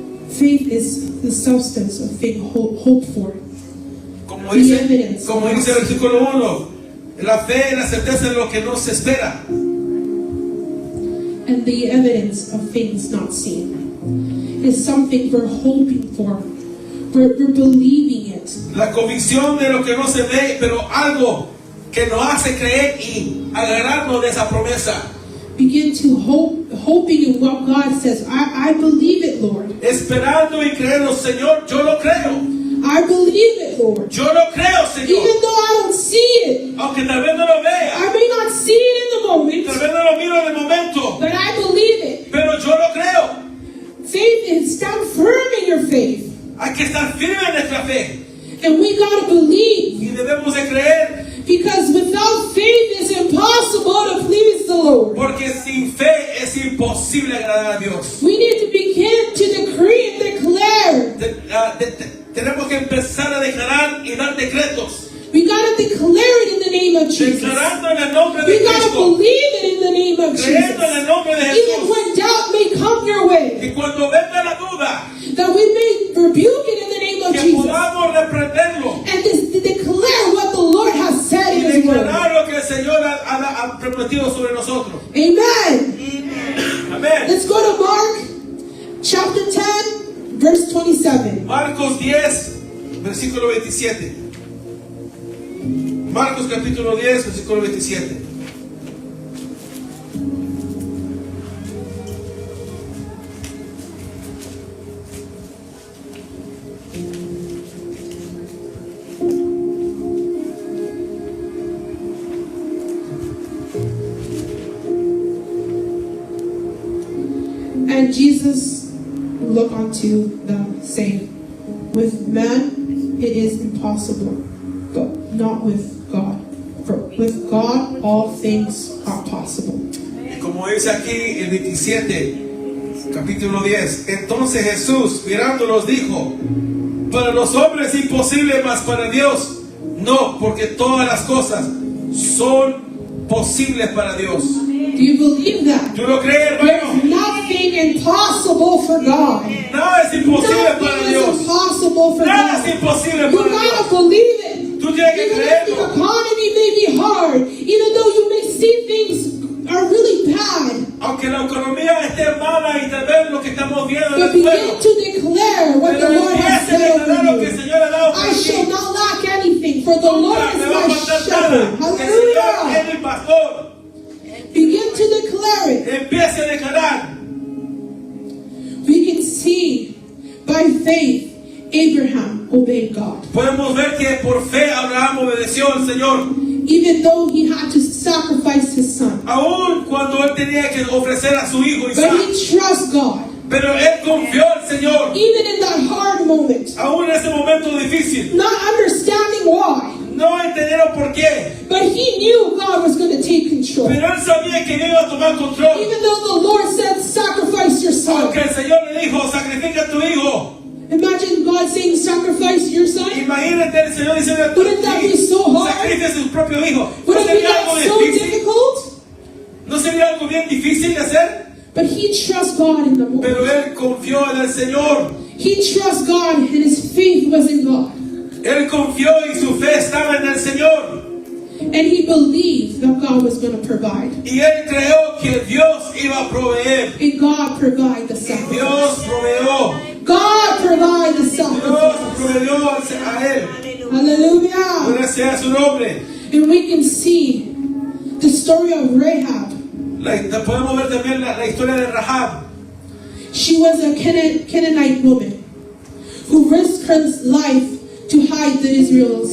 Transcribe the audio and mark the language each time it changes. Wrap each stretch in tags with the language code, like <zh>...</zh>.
<en>Faith is the substance of things hoped for.</en> <es>Como</es> <en>The</en> <es>dice</es> <en>evidence.</en> <es>el versículo 1, la fe es la certeza de lo que no se espera.</es> <en>And the evidence of things not seen is something we're hoping for. We're believing it.</en> <es>La convicción de lo que no se ve, pero algo que nos hace creer y agarrarnos de esa promesa.</es> <en>Begin to hoping in what God says. I believe it, Lord.</en> <es>Esperando y creyendo, Señor, yo lo creo.</es> <en>I believe it, Lord.</en> <es>Yo lo creo, Señor.</es> <en>Even though I don't see it,</en> <es>Aunque tal vez no lo vea,</es> <en>I may not see it in the moment,</en> <es>tal vez no lo miro en el momento,</es> <en>but I believe it.</en> <es>pero yo lo creo.</es> <en>Faith is stand firm in your faith.</en> <es>Hay que estar firme en nuestra fe</es> <en>And we gotta believe.</en> <es>y debemos de creer,</es> <en>Because without faith it's impossible to please the Lord.</en> <es>porque sin fe es imposible agradar a Dios.</es> <en>We need to begin to decree and declare.</en> <es>Tenemos que empezar a declarar y dar decretos,</es> <en>We gotta declare it in the name of Jesus.</en> <es>declarando en el nombre de</es> <en>We gotta</en> <es>Cristo,</es> <en>believe it in the name of</en> <es>creyendo en</es> <en>Jesus.</en> <es>el nombre de</es> <en>Even</en> <es>Jesús,</es> <en>when doubt may come your way,</en> <es>y cuando venga la duda,</es> <en>that we may rebuke it in the name of</en> <es>que</es> <en>Jesus.</en> <es>podamos reprenderlo</es> <en>And to declare what the Lord has said</en> <es>y</es> <en>in His word.</en> <es>declarar lo que el Señor ha prometido sobre nosotros.</es> <en>Amen.</en> <es>Amén.</es> <en>Let's go to Mark chapter 10, verse 27.</en> <es>Marcos 10, versículo 27. Marcos capítulo 10, versículo 27.</es> <en>And Jesus looked unto them, saying, with man it is impossible, but not with God. For with God all things are possible.</en> <es>Y como dice aquí el 27, capítulo 10, entonces Jesús mirándolos dijo, para los hombres es imposible, mas para Dios no, porque todas las cosas son posibles para Dios.</es> <en>Do you believe that?</en> <es>¿Tú lo crees, hermano?</es> <en>There's nothing impossible for God.</en> <es>Nada es imposible para</es> <en>Nothing is</en> <es>Dios.</es> <en>impossible for</en> <es>Nada es</es> <en>God.</en> <es>imposible</es> <en>You</en> <es>para Dios.</es> <en>gotta believe it.</en> <es>Tú tienes que</es> <en>Even if the</en> <es>creerlo.</es> <en>economy may be hard, even though you may see things are really bad,</en> <es>Aunque la economía esté mala y tal vez lo que estamos viendo</es> <en>but</en> <es>es bueno,</es> <en>begin to declare what the</en> <es>pero</es> <en>Lord has</en> <es>empieza a</es> <en>said</en> <es>declarar lo que</es> <en>over</en> <es>el</es> <en>you.</en> <es>Señor ha dado</es> <en>I</en> <es>por</es> <en>shall</en> <es>ti.</es> <en>not lack anything, for the Lord</en> <es>Nunca</es> <en>is</en> <es>me va a</es> <en>my</en> <es>faltar</es> <en>shepherd.</en> <es>nada, porque el Señor es</es> <en>Hallelujah.</en> <es>mi pastor.</es> <en>Begin to declare it.</en> <es>Empiece a declarar.</es> <en>We can see by faith Abraham obeyed God.</en> <es>Podemos ver que por fe Abraham obedeció al Señor,</es> <en>Even though he had to sacrifice his son.</en> <es>aun cuando él tenía que ofrecer a su hijo</es> <en>But</en> <es>Isaac.</es> <en>he trusts God.</en> <es>Pero él confió al Señor,</es> <en>Even in that hard moment.</en> <es>aún en ese momento difícil.</es> <en>Not understanding why.</en> <es>No entendieron por qué,</es> <en>But he knew God was going to take control.</en> <es>pero él sabía que Dios iba a tomar control.</es> <en>Even though the Lord said, sacrifice your son.</en> <es>Aunque el Señor le dijo, sacrifica a tu hijo.</es> <en>Imagine God saying, sacrifice your son.</en> <es>Imagínate el Señor diciendo a tu</es> <en>Wouldn't that be so hard?</en> <es>sacrifica a su propio hijo. ¿No</es> <en>Would it be</en> <es>sería algo</es> <en>that so</en> <es>difícil?</es> <en>difficult?</en> <es>¿No sería algo bien difícil de hacer?</es> <en>But he trusts God in the moment.</en> <es>Pero él confió en el Señor.</es> <en>He trusts God and his faith was in God.</en> <es>Él confió y su fe estaba en el Señor.</es> <en>And he believed that God was going to provide.</en> <es>Y él creyó que Dios iba a proveer.</es> <en>And God provided the</en> <es>Dios</es> <en>sacrifice.</en> <es>proveó.</es> <en>God provided the</en> <es>Dios</es> <en>sacrifice.</en> <es>proveyó a él.</es> <en>Hallelujah.</en> <es>Gracias a su nombre.</es> <en>And we can see the story of Rahab.</en> <es>Podemos ver también la historia de Rahab.</es> <en>She was a Canaanite woman who risked her life to hide the Israelites.</en>